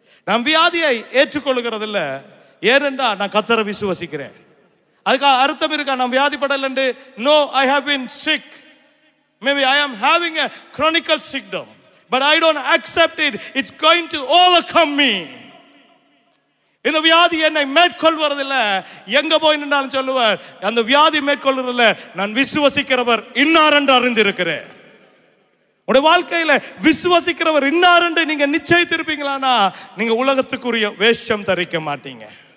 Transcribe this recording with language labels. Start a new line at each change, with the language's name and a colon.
Tamil: நான் வியாதியை ஏற்றுக்கொள்ளுகிறது இல்லை, ஏனென்றா நான் கர்த்தரை விசுவசிக்கிறேன். அதுக்காக அர்த்தம் இருக்கா நான் வியாதிப்படலன்னு?
English: No, I have been sick. Maybe I am having a chronic sickdom, but I don't accept it. It's going to overcome me.
Tamil: இந்த வியாதி என்னை மேற்கொள்வதில்லை. எங்க போய் நின்றாலும் சொல்லுவார், அந்த வியாதி மேற்கொள்வதில்லை, நான் விசுவசிக்கிறவர் இன்னார் என்று அறிந்திருக்கிறேன். உடைய வாழ்க்கையில விசுவசிக்கிறவர் இன்னார் என்று நீங்க நிச்சயித்திருப்பீங்களானா நீங்க உலகத்துக்குரிய வேஷம் தரிக்க மாட்டீங்க.